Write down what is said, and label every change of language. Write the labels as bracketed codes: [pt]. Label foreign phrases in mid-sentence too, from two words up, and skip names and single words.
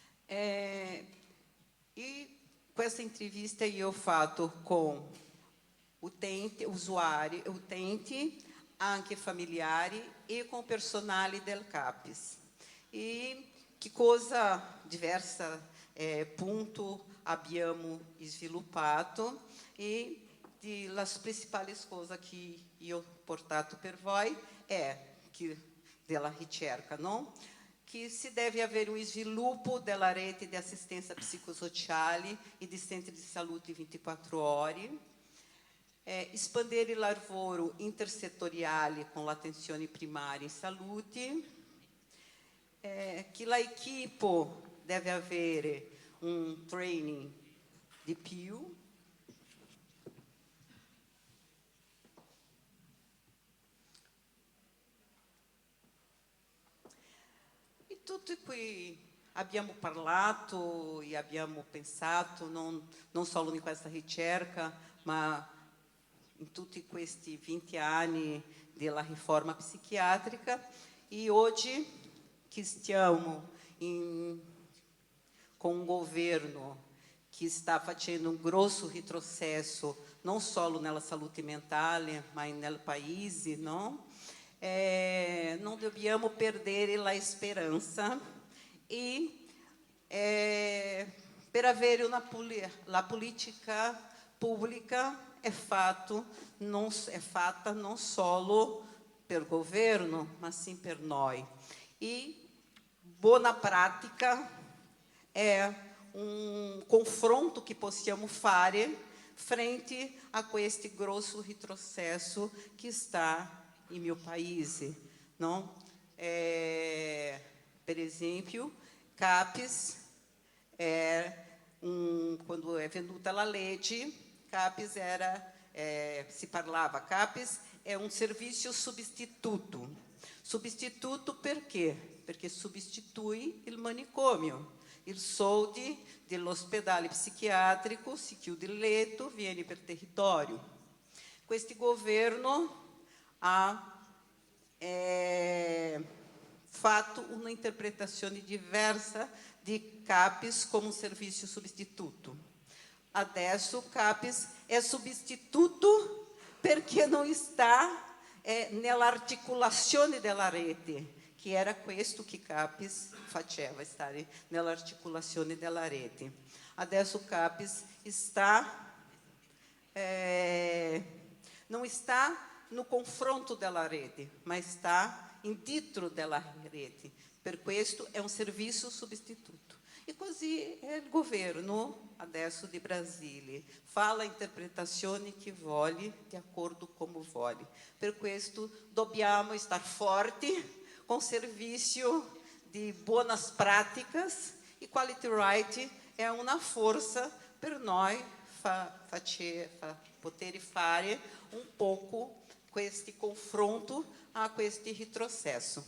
[it] E questa entrevista io ho fatto con utenti, anche familiari e con personale del CAPES. E che cosa diversa punto abbiamo sviluppato e [pt] as principais coisas que eu [it] portato per voi [pt] é que [it] della ricerca, [pt] não? Que se deve haver [it] sviluppo della rete di assistenza psicossociale e di centri di salute 24 ore, espandere il lavoro intersettoriale con l'attenzione primaria in salute, che l'equipe deve avere un training di più, [pt] tudo que [it] abbiamo parlato e abbiamo pensato, non solo in questa ricerca, ma in tutti questi 20 anni della riforma psichiatrica. E oggi che stiamo [pt] com um governo que está fazendo um grosso retrocesso, não só na saúde mental, mas no país, não? [it] Não dobbiamo perdere [pt] a esperança [it] e per avere la politica pública fatta não solo per governo, [pt] mas sim [it] per noi. [pt] E boa prática é confronto que [it] possiamo fare [pt] frente a este grosso retrocesso que está em meu país, não? Por exemplo, CAPES quando é [it] venuta a legge, [pt] CAPES [it] se parlava, [pt] CAPES é serviço substituto. Substituto per quê? [it] Perché substitui il manicômio. Il soldi dell'ospedale psichiatrico si chiude il letto, viene per territorio. Questo governo ha fatto una interpretazione diversa di CAPES come [pt] serviço substituto. [it] Adesso CAPES è substituto perché non sta nell'articolazione della rete, che era questo che CAPES faceva, stare nell'articolazione della rete. Adesso CAPES non sta no confronto della rete, ma está dentro della rete. Per questo è un [pt] serviço substituto. [it] E così il governo adesso di Brasile fa la interpretazione che vuole, di accordo come vuole. Per questo dobbiamo [pt] estar forti com serviço de boas práticas e [en] quality right [pt] é uma força para nós poder fare pouco com este confronto a este retrocesso.